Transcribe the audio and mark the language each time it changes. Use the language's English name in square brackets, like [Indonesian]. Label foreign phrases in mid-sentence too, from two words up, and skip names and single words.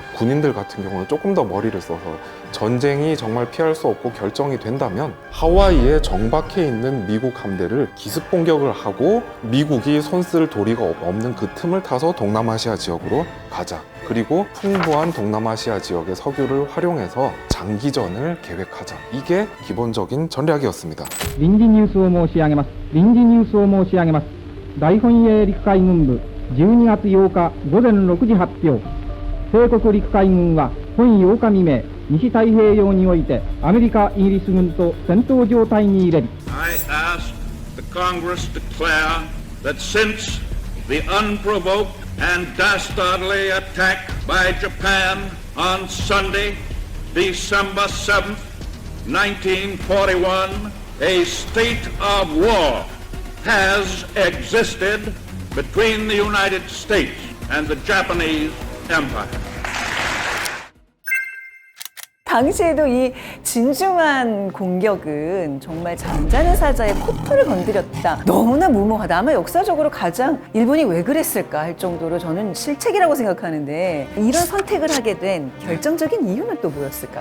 [Korean] 군인들 같은 경우는 조금 더 머리를 써서 전쟁이 정말 피할 수 없고 결정이 된다면 하와이에 정박해 있는 미국 함대를 기습 공격을 하고 미국이 손쓸 도리가 없는 그 틈을 타서 동남아시아 지역으로 가자. 그리고 풍부한 동남아시아 지역의 석유를 활용해서 장기전을 계획하자. 이게 기본적인 전략이었습니다. [Japanese] 臨時ニュースを申し上げます。臨時ニュースを申し上げます。大本営陸海軍部12月8日午前6時発表。帝国陸海軍は本8日未明、西太平洋においてアメリカ、イギリス軍と戦闘状態に入れる。 [English] I ask the Congress declare that since the unprovoked and dastardly attack by Japan on Sunday, December 7th, 1941, a state of war has existed between the United States and the Japanese Empire. [Korean] 당시에도 이 진중한 공격은 정말 잠자는 사자의 코털을 건드렸다. 너무나 무모하다. 아마 역사적으로 가장 일본이 왜 그랬을까 할 정도로 저는 실책이라고 생각하는데 이런 선택을 하게 된 결정적인 이유는 또 뭐였을까요?